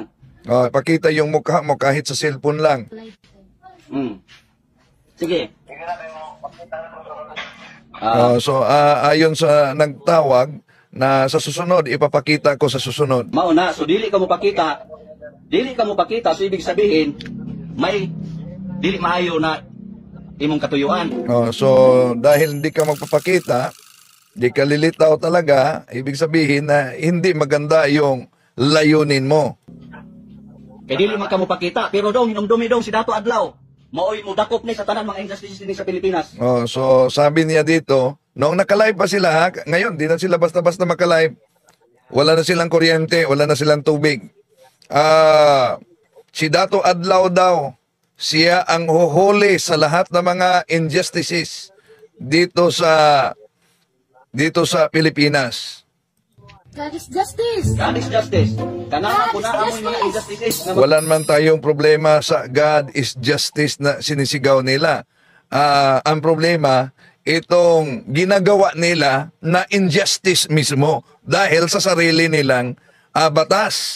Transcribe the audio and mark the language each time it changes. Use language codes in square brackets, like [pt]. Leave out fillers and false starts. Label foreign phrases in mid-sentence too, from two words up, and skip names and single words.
[tl] Pakita yung mukha mo kahit sa cellphone lang. Sige. So ayon sa nagtawag na sa susunod ipapakita ko sa susunod. [ceb] Mao na, so dili ka mo pakita. So [tl] ibig sabihin [ceb] may dili maayo na imong katuyuan. [tl] So dahil hindi ka magpapakita, di ka lilitaw talaga, ibig sabihin na hindi maganda yung layunin mo. [ceb] Kaya dili man ka mo pakita, pero dong hinumdumi dong si Dato Adlaw. Maoy mo dakop ni sa tanan mga injustices din sa Pilipinas. [tl] So sabi niya dito, noong nakalive pa sila, ngayon di na sila basta-basta makalive. Wala na silang kuryente, wala na silang tubig. Si Dato Adlaw daw, siya ang huhuli sa lahat ng mga injustices dito sa Pilipinas. [en] God is justice. God is justice. [ceb] Kanang po na ang mga injustices. [tl] Wala naman tayong problema sa [en] God is justice [tl] na sinisigaw nila. Ang problema, itong ginagawa nila na injustice mismo dahil sa sarili nilang batas.